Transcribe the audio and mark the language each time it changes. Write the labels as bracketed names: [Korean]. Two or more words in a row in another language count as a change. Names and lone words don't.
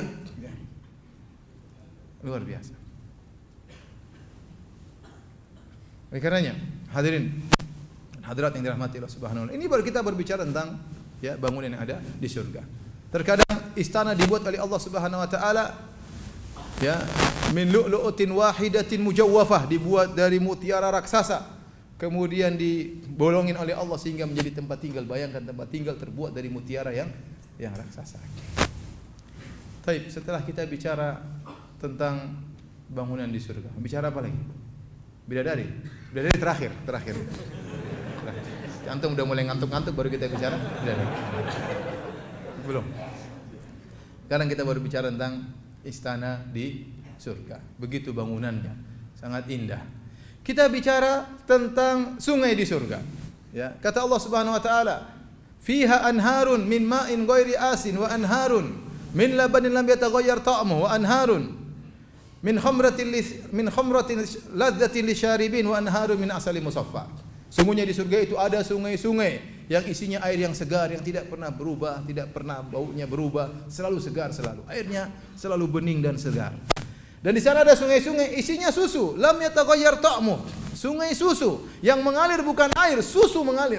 [Indonesian] Ya. Luar biasa. Oleh karenanya, hadirin, hadirat yang dirahmati Allah [Arabic] سبحانه وتعالى. [Indonesian] Ini baru kita berbicara tentang ya bangunan yang ada di surga. Terkadang istana dibuat oleh Allah [Arabic] سبحانه وتعالى [Indonesian] ya [Arabic] من لؤلؤة واحدة مجوفة, [Indonesian] dibuat dari mutiara raksasa, kemudian dibolongin oleh Allah sehingga menjadi tempat tinggal. Bayangkan tempat tinggal terbuat dari mutiara yang raksasa. Baik, setelah kita bicara tentang bangunan di surga, bicara apa lagi? Bidadari terakhir. Antum udah mulai ngantuk-ngantuk baru kita bicara bidadari. Belum. Sekarang kita baru bicara tentang istana di surga. Begitu bangunannya, sangat indah. Kita bicara tentang sungai di surga. Ya, kata Allah [Arabic] سبحانه وتعالى, "فيها أنهار من ماء غير آسن وأنهار من لبن لم يتغير طعمه وأنهار من خمر لذة للشاربين وأنهار من عسل مصفى." [Indonesian] Sungguhnya di surga itu ada sungai-sungai yang isinya air yang segar, yang tidak pernah berubah, tidak pernah baunya berubah, selalu segar selalu. Airnya selalu bening dan segar. Dan di sana ada sungai-sungai isinya susu, [Arabic] لم يتغير طعمه. [Indonesian] Sungai susu yang mengalir bukan air, susu mengalir.